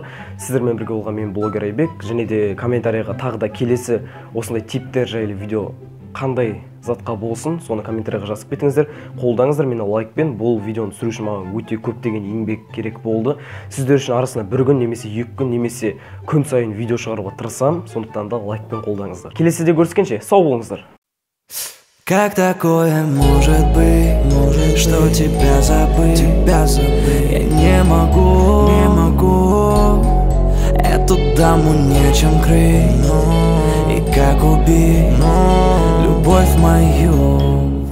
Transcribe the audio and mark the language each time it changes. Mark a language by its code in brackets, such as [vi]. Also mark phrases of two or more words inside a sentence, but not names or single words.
[kk] Сіздермен бірге болған мен блогер Айбек. Және де комментарийға тағы да келесі осындай типтер жайлы видео қандай затқа болсын, соны комментарийға жазып кетіңіздер. Қолдаңыздар мені лайкпен. Бұл видеоны түсіру үшін маған өте көптеген еңбек керек болды. Сіздер үшін арасында бір күн немесе 2 күн немесе күн сайын видео шығаруға тырысам. Сондықтан да лайкпен қолдаңыздар. Келесіде көріскенше сау болыңыздар. [ru] Как такое может быть, что тебя забыть? Я не могу эту даму нечем крыть. И как убить любовь мою?